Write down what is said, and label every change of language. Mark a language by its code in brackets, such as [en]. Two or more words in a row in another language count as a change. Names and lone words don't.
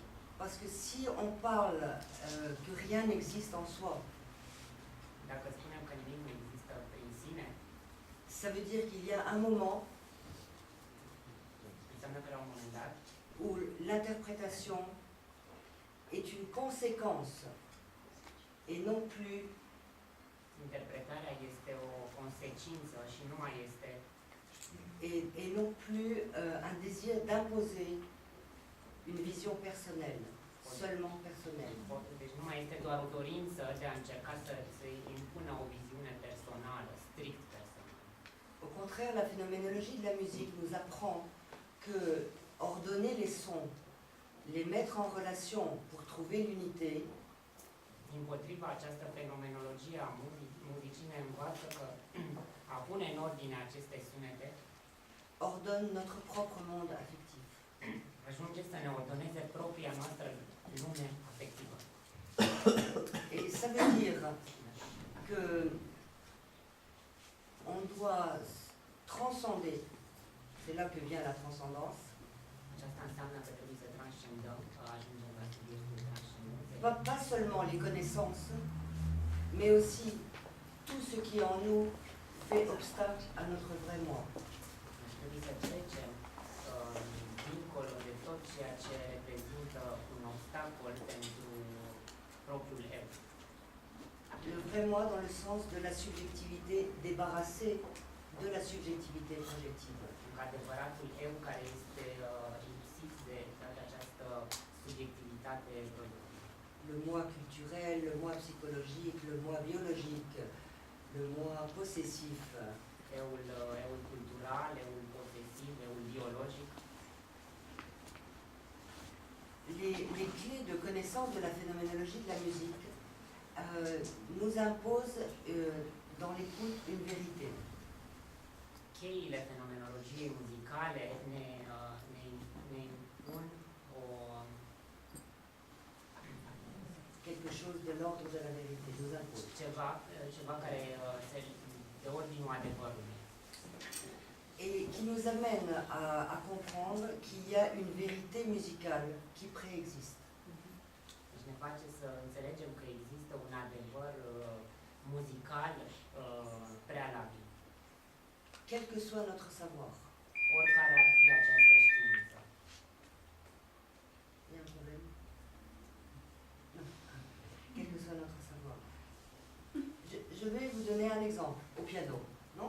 [fr] Parce que si on parle que rien n'existe en soi, [ro] Dacă spunem că nimic nu există prin sine, [fr] ça veut dire qu'il y a un moment [ro] înseamnă că la un moment dat [fr] où l'interprétation est une conséquence et non plus [ro] interpretarea este o consecință și nu mai este [fr] et non plus un désir d'imposer une vision personnelle, seulement personnelle. [ro] deci nu mai este doar o dorință de a încerca să impună o viziune personală, strict personală. [fr] Au contraire, la phénoménologie de la musique nous apprend que ordonner les sons, les mettre en relation pour trouver l'unité, [ro] Împotriva această fenomenologie a muzicii ne învață că a pune în ordine aceste sunete [fr] ordonne notre propre monde affectif. [ro] ajunge să ne ordoneze propria noastră lume afectivă. [fr] Et ça veut dire que on doit transcender, c'est là que vient la transcendance, [ro] Aceasta înseamnă că trebuie să transcendăm, ajungem la subiectul transcendenței. [fr] pas seulement les connaissances, mais aussi tout ce qui en nous fait obstacle à notre vrai moi. [ro] Ar trebui să trecem dincolo de tot ceea ce reprezintă un obstacol pentru propriul eu. [fr] Le vrai moi dans le sens de la subjectivité débarrassée de la subjectivité projective. [ro] Adevăratul eu care este lipsit de toată această subiectivitate productivă. [fr] Le moi culturel, le moi psychologique, le moi biologique, le moi possessif. [ro] Eul cultural, eul posesiv, eul biologic. [fr] Les clés de connaissance de la phénoménologie de la musique nous imposent dans l'écoute une vérité. [ro] Cheile fenomenologiei muzicale ne impun [fr] quelque chose de l'ordre de la vérité, nous impose. [ro] ceva care de ordinul adevărului. [fr] Et qui nous amène à comprendre qu'il y a une vérité musicale qui préexiste. [ro] Deci ne face să înțelegem că există un adevăr muzical prealabil. [fr] Quel que soit notre savoir. [ro] Oricare ar fi această știință. [fr] Il y a un problème? Non. Quel que soit notre savoir. Je vais vous donner un exemple au piano. Non?